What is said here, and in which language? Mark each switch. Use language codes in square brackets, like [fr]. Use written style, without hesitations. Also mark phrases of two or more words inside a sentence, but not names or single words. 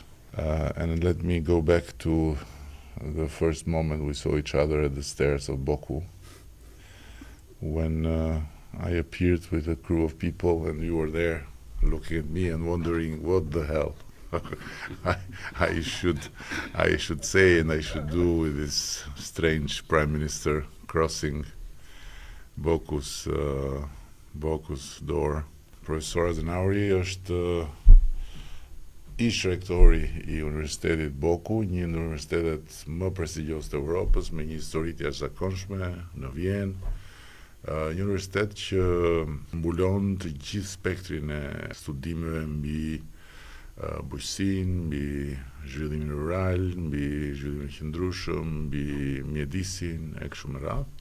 [en] And let me go back to the first moment we saw each other at the stairs of BOKU, when I appeared with a crew of people and you were there looking at me and wondering what the hell I should say and I should do with this strange prime minister crossing BOKU's door. [sq] Profesor Hazenauer është Ish-rektori I Universitetit BOKU, një në universitetet më prestigjos të Evropës, me një histori të jashtëzakonshme në Vjenë, një universitet që mbulon të gjithë spektrin e studimeve mbi bujqësinë, mbi zhvillimin rural, mbi zhvillimin qëndrueshëm, mbi mjedisin e kështu me radhë.